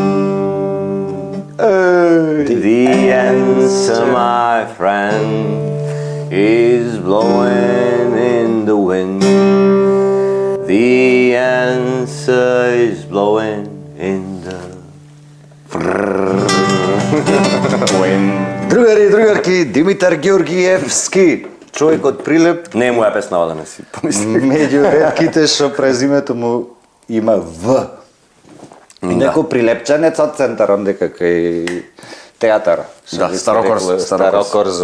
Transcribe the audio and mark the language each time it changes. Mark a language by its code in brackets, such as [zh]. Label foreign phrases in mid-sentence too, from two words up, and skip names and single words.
[en] The answer, my friend, is blowing in the wind. The answer is blowing in the wind. [mk] Другари и другарки, Димитар Георгиевски, човек од Прилеп. Не е моја песна, да не си помисли. Меѓу ретките што през името му има В. Неко прилепчанец од центарот дека кај театар. Да, Старокорзо.